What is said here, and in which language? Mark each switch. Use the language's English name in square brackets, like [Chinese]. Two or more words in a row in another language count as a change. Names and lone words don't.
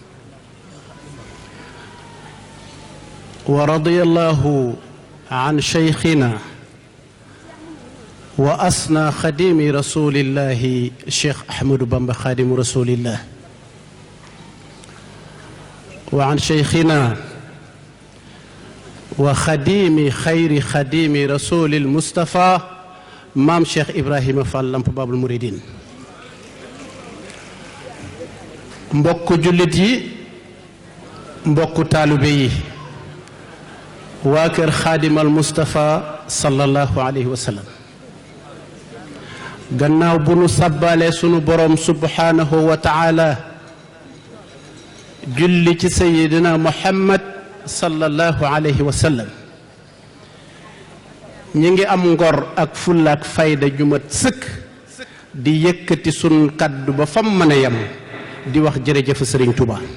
[Arabic] ورضي الله عن شيخنا وأسنى خديم رسول الله الشيخ أحمد بامبا خادم رسول الله وعن شيخنا وخديم خير خديم رسول المصطفى مام شيخ إبراهيم فال لامب باب المريدين [Wolof] mbokk jullit yi mbokk taalibe yi waa kër xaadimal Mustafa [Arabic] صلى الله عليه وسلم [Wolof] gannaaw bu nu sàbbaale sunu borom [Arabic] سبحانه وتعالى [Wolof] julli ci sayidina Muhammad [Arabic] صلى الله عليه وسلم [Wolof] ñi ngi am ngor ak fulla ak fayda jumat sëkk di yëkkati sun kaddu ba fam mën a yem di wax jërëjëf Sëriñ Tuuba